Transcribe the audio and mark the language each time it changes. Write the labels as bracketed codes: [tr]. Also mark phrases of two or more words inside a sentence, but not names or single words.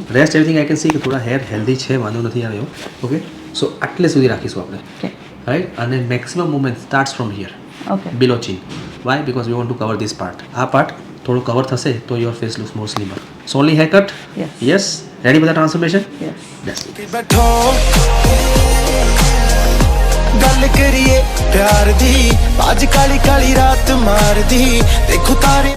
[en] rest everything I can see [gu] કે થોડા [en] hair healthy [gu] છે, વાંધો નથી આવ્યો. [en] okay, so [gu] આટલે સુધી રાખીશું આપણે, ઓકે. રાઈટ. [en] અને maximum movement starts from here, [gu] ઓકે. [en] below chin. Why? Because we want to cover this part. [gu] આ પાર્ટ થોડું કવર થશે તો [en] your face looks more slimmer. so only hair cut. [gu] Yes. [en] yes, ready [gu] બધા ટ્રાન્સફોર્મેશન? યસ. [pa] ਬੈਠੋ ਗੱਲ ਕਰੀਏ ਪਿਆਰ ਦੀ, ਅੱਜ ਕਾਲੀ ਕਾਲੀ ਰਾਤ ਮਾਰ ਦੀ, ਦੇਖੋ ਤਾਰੇ